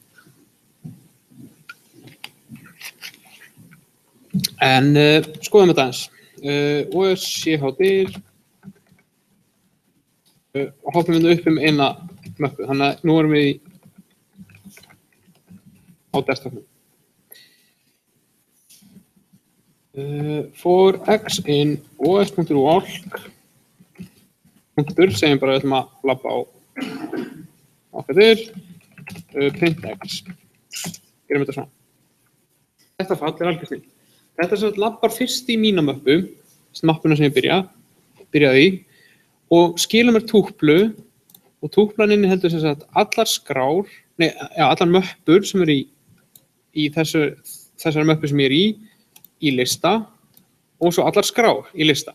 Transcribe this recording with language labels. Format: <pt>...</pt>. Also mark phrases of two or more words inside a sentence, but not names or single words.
<is>En skoðum þetta aðeins. OS CHDir og hoppum við upp eina möppu. Þannig að nú erum við á desktopnum.</is> <en>For x in os.walk</en> <is>segjum bara við ætlum að labba á okkar</is> <en>print x.</en> <is>Gerum þetta svona. Þetta fall er algjör snill. Þetta sem labbar fyrst í mína möppu, mappuna sem ég byrjaði í, og skila mér túplu, og túplan inniheldur sem sagt allar möppur sem eru í þessari möppu sem ég er í lista, og svo allar skrár í lista.</is>